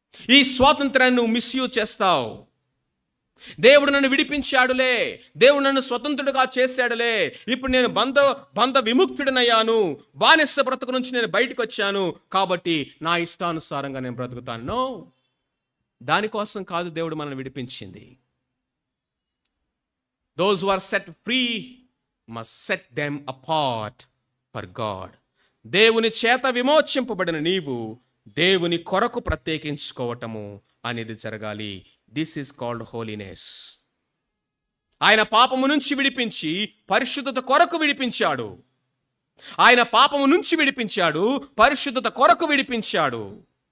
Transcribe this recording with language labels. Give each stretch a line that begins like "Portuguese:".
Telugu: ఈ స్వాతంత్రాన్ని నువ్వు మిస్యూజ్ చేస్తావు. దేవుడు నన్ను విడిపించాడులే, దేవుడు నన్ను స్వతంత్రుడుగా చేశాడులే, ఇప్పుడు నేను బంధ విముక్తుడినయ్యాను, బానిస బ్రతుకు నుంచి నేను బయటకు వచ్చాను, కాబట్టి నా ఇష్టానుసారంగా నేను బ్రతుకుతాను. దానికోసం కాదు దేవుడు మనల్ని విడిపించింది.
English: Those who are set free must set them apart for God.
Telugu: దేవుని చేత విమోచింపబడిన నీవు దేవుని కొరకు ప్రత్యేకించుకోవటము అనేది జరగాలి.
English: This is called holiness.
Telugu: ఆయన పాపము నుంచి విడిపించి పరిశుద్ధత కొరకు విడిపించాడు. ఆయన పాపము నుంచి విడిపించాడు, పరిశుద్ధత కొరకు విడిపించాడు.